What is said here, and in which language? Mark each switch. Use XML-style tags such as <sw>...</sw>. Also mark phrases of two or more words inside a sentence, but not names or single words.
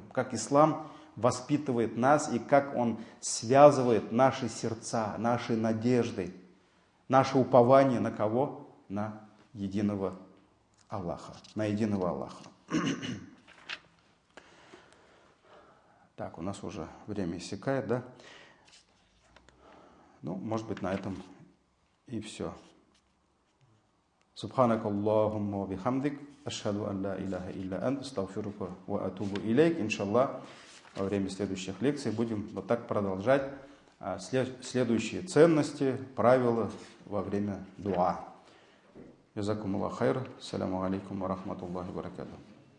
<ru>Как ислам воспитывает нас и как он связывает наши сердца, наши надежды, наше упование на кого? На единого Аллаха. На единого Аллаха. Так, у нас уже время иссякает, да? Ну, может быть, на этом и все.</ru> <ar>سبحانك اللهم وبحمدك أشهد أن لا إله إلا أنت أستغفرك وأتوب إليك. إن شاء الله,</ar> <ru>во время следующих лекций будем вот так продолжать следующие ценности, правила во время дуа.</ru> <ar>جزاكم الله خير. السلام عليكم ورحمة الله وبركاته.</ar>